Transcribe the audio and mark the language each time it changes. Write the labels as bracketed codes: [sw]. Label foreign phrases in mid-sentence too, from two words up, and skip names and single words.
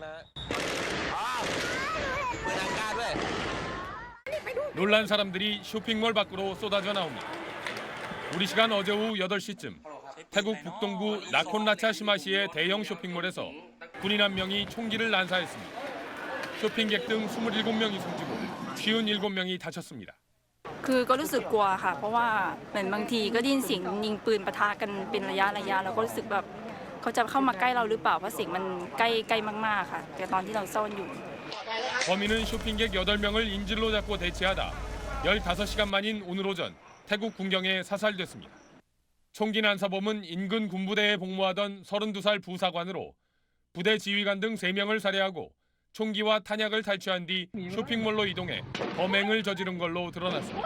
[ko] 놀란 사람들이 쇼핑몰 밖으로 쏟아져 나옵니다. 우리 시간 어제 오후 8시쯤 태국 북동부 나콘라차 시마시의 대형 쇼핑몰에서 군인 한 명이 총기를 난사했습니다. 쇼핑객 등 27명이 숨지고 57명이 다쳤습니다. [th] คือก็รู้สึกกลัวค่ะเพราะว่าเหมือนบางทีก็ได้ยินเสียงยิงปืนปะทะกันเป็นระยะเราก็รู้สึกแบบเขาจะเข้ามาใกล้เราหรือเปล่าเพราะเสียงมันใกล้มากๆค่ะแต่ตอนที่เราซ่อนอยู่ [ko] 범인은 쇼핑객 8명을 인질로 잡고 대치하다 15시간 만인 오늘 오전 태국 군경에 사살됐습니다. 총기 난사범은 인근 군부대에 복무하던 32살 부사관으로 부대 지휘관 등 3명을 살해하고 총기와 탄약을 탈취한 뒤 쇼핑몰로 이동해 범행을 저지른 걸로 드러났습니다.